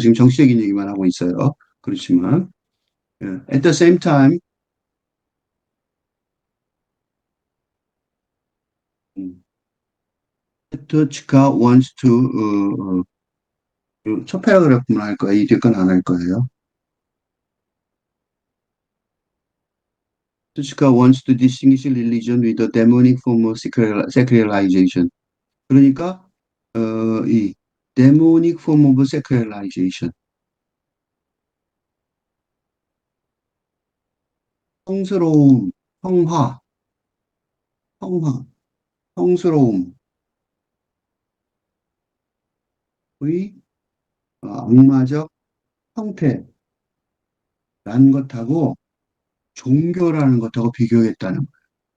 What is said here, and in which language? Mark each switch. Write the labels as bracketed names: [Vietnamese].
[Korean] 지금 정치적인 얘기만 하고 있어요. 그렇지만 [English] at the same time [Korean] 터치카 [English] wants to [Korean] 첫 패러그래프만 할 거예요. 이 뒤건 안 할 거예요. [English] Tuchka wants to distinguish religion with a demonic form of secularization. [Korean] 그러니까 이 [English] demonic form of secularization, [Korean] 성스러움, 성화, 성화, 성스러움의 악마적 형태라는 것하고 종교라는 것하고 비교했다는 거예요.